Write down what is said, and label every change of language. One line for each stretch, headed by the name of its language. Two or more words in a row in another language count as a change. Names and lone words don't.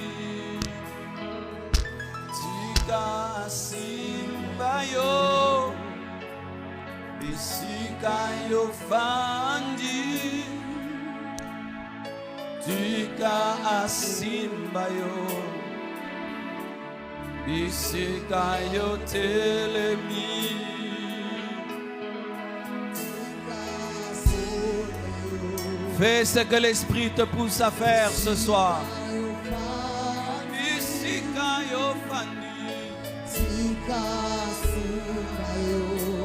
Kituba (Democratic Republic of Congo): Tika asimbayo, isikayo fandi. Tika asimbayo, isikayo telemi.
French: Fais ce que l'Esprit te pousse à faire ce soir.
Kituba (Democratic Republic of Congo): Isikayo fandi. Tika asimbayo.